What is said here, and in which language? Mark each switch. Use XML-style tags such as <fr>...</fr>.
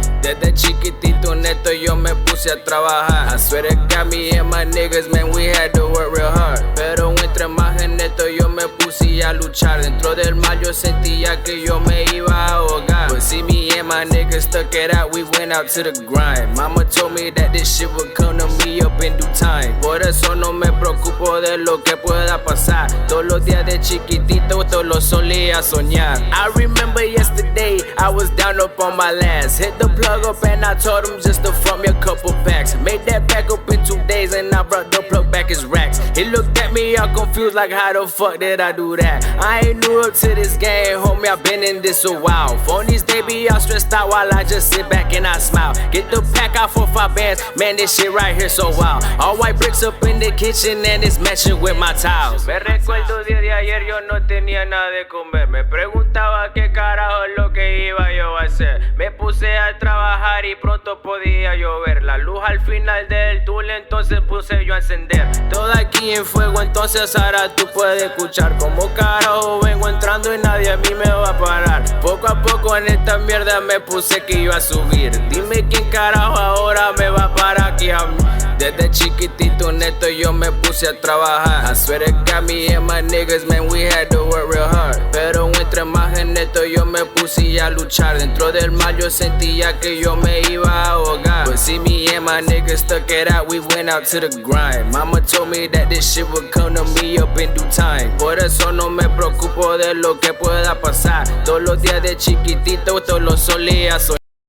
<es>Desde chiquitito neto yo me puse a trabajar.</es> <en>I swear to God, me and my niggas, man, we had to work real hard.</en> <es>Pero entre más en neto yo me puse a luchar. Dentro del mar yo sentía que yo me iba a ahogar.</es> <en>But see, me and my niggas stuck it out, we went out to the grind. Mama told me that this shit would come to me up in due time.</en> <es>Por eso no me preocupo de lo que pueda pasar. Todos los días de chiquitito, todo lo solía soñar.</es> <en>I remember yesterday, I was down up on my last. Hit the plug up and I told him just to front me a couple packs. Made that back up in 2 days and I brought the plug back his racks. He looked at me all confused like how the fuck did I do that? I ain't new up to this game, homie, I've been in this a while. Phonies, they be all stressed out while I just sit back and I smile. Get the pack out for 5 bands, man, this shit right here so wild. All white bricks up in the kitchen and it's matching with my tiles.</en> <es>Me recuerdo de ayer, yo no tenía nada de comer. Me preguntaba qué carajo es lo que iba yo a hacer. Me puse a trabajar y pronto podía llover. La luz al final del túnel, entonces puse yo a encender. Todo aquí en fuego, entonces ahora tú puedes escuchar como carajo vengo entrando y nadie a mí me va a parar. Poco a poco en esta mierda me puse que iba a subir. Dime quién carajo ahora me va a parar aquí a mí. Desde chiquitito neto yo me puse a trabajar.</es> <en>I swear to God, me and my niggas, man, we had to work real hard.</en> <es>Pero entre más en neto yo me puse a luchar. Dentro del mar yo sentía que yo me iba a ahogar.</es> <en>But see, me and my niggas stuck it out, we went out to the grind. Mama told me that this shit would come to me up in due time.</en> <es>Por eso no me preocupo de lo que pueda pasar. Todos los días de chiquitito, todo lo solía soñar.</es>